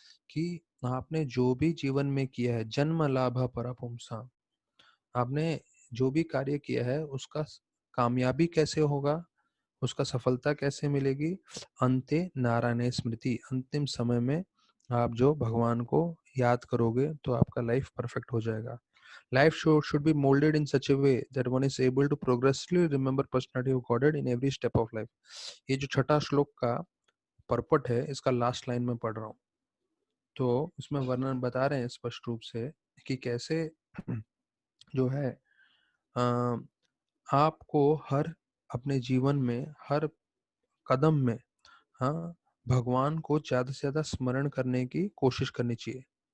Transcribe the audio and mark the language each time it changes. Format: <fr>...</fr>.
<hi>कि आपने जो भी जीवन में किया है, जन्म लाभ परपुंसा, आपने जो भी कार्य किया है उसका कामयाबी कैसे होगा, उसका सफलता कैसे मिलेगी, अंते नारायण स्मृति, अंतिम समय में आप जो भगवान को याद करोगे तो आपका लाइफ परफेक्ट हो जाएगा।</hi> <en>Life should be molded in such a way that one is able to progressively remember personality of Godhead in every step of life.</en> <hi>ये जो छठा श्लोक का परपट है, इसका लास्ट लाइन में पढ़ रहा हूँ. तो इसमें वर्णन बता रहे हैं स्पष्ट रूप से कि कैसे जो है आपको हर अपने जीवन में हर कदम में भगवान को ज़्यादा से ज़्यादा स्मरण करने की कोशिश करनी चाहिए.</hi>